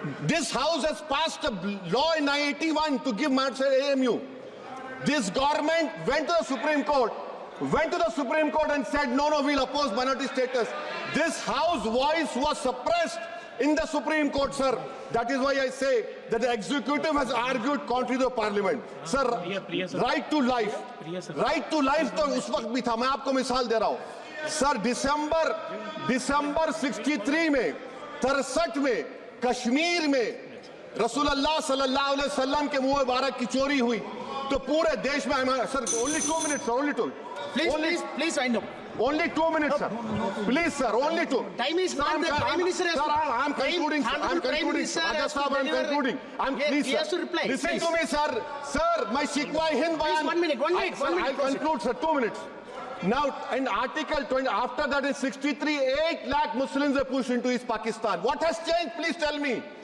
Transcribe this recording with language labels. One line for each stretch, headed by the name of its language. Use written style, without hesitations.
English: This house has passed a law in 1981 to give minority AMU. This government went to the Supreme Court and said no, we'll oppose minority status. This house voice was suppressed in the Supreme Court, sir. That is why I say that the executive has argued contrary to the parliament.
Hindi: Sir,
English: right to life
Hindi: तो उस वक्त भी था। मैं आपको मिसाल दे रहा हूं। सर दिसंबर 63 में, 63 में कश्मीर में रसूलुल्लाह सल्लल्लाहु अलैहि वसल्लम के मुंह मुबारक की चोरी हुई तो पूरे देश में, sir
English: only 2 minutes, sir, only 2. Please wind up. Only 2 minutes, sir. Please, sir, only 2. Time is not the Prime Minister has to. Sir, I'm concluding, sir. I'm concluding. Raja Sahab, I'm concluding. Please, he has to reply. Listen to me, sir. Sir, my Shikwa Hind Bayan. One minute. I'll conclude, sir. 2 minutes. Now, in Article 20, after that in 63, 8 lakh Muslims were pushed into East Pakistan. What has changed? Please tell me.